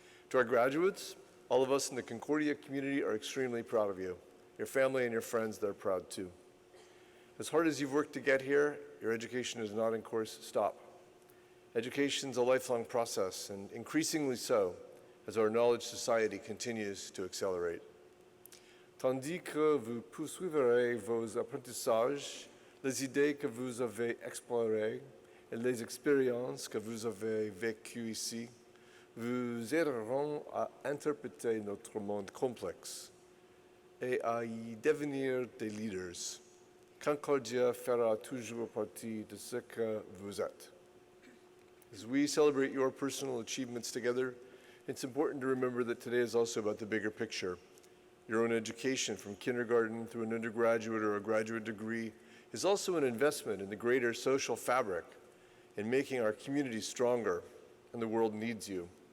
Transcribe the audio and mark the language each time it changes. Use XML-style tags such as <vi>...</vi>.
<en>To our graduates, all of us in the Concordia community are extremely proud of you. Your family and your friends, they're proud too. As hard as you've worked to get here, your education is not in course stop. Education is a lifelong process, and increasingly so as our knowledge society continues to accelerate.</en> <fr>Tandis que vous poursuivrez vos apprentissages, les idées que vous avez explorées et les expériences que vous avez vécues ici vous aideront à interpréter notre monde complexe et à y devenir des leaders. Concordia fera toujours partie de ce que vous êtes.</fr> <en>As we celebrate your personal achievements together, it's important to remember that today is also about the bigger picture. Your own education from kindergarten through an undergraduate or a graduate degree is also an investment in the greater social fabric in making our community stronger, and the world needs you.</en>